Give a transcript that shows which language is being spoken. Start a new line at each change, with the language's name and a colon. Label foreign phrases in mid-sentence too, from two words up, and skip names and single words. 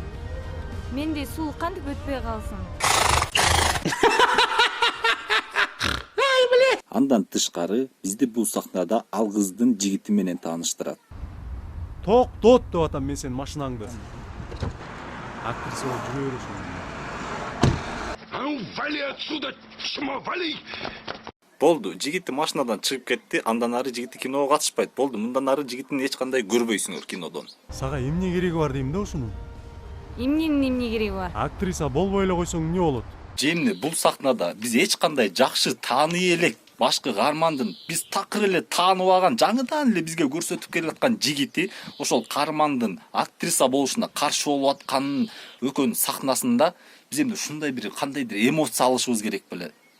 Kyrgyz: Мендей сулуу кантип өтпөй калсын? Андан тышкары бизди бул сахнада ал кыздын жигити менен тааныштырат. Токтот деп атам мен сенин машинаңды. Актриса болуп жүрө бересиң.
Russian: Вали отсюда, чмо, вали!
Kyrgyz: Болду, жигити машинадан чыгып кетти, андан ары жигити киного катышпайт. Болду, мындан ары жигитин эч кандай көрбөйсүңөр кинодон. Сага эмне кереги бар дейм да ушунун? Эмненин эмне кереги бар? Актриса болбой эле койсоң эмне болот? Жемне, бул сахнада биз эч кандай жакшы тааный элек башкы каармандын биз такыр эле таанып алган, жаңыдан эле бизге көрсөтүп келаткан жигити ошол каармандын актриса болушуна каршы болуп атканын экөөнүн сахнасында биз эми ушундай бир кандайдыр эмоция алышыбыз керек беле.